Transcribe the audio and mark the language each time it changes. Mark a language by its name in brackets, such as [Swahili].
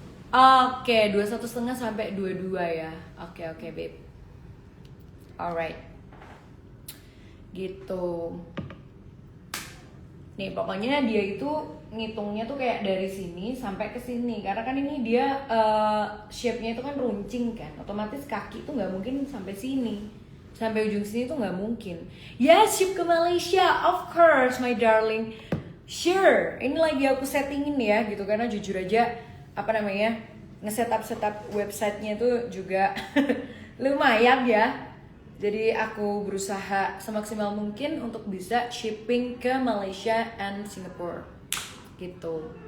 [Indonesian] Oke, 21,5 sampai 22 ya. Oke, babe. Alright. Gitu. Nih pokoknya dia itu ngitungnya tuh kayak dari sini sampai ke sini. Karena kan ini dia shape-nya itu kan runcing kan. Otomatis kaki tuh nggak mungkin sampai sini. Sampai ujung sini tuh nggak mungkin. [English] Yes, ship ke Malaysia, of course my darling. [Indonesian] Sure, ini lagi aku settingin ya gitu. Karena jujur aja nge-setup websitenya tuh juga lumayan ya. Jadi aku berusaha semaksimal mungkin untuk bisa shipping ke Malaysia and Singapore gitu.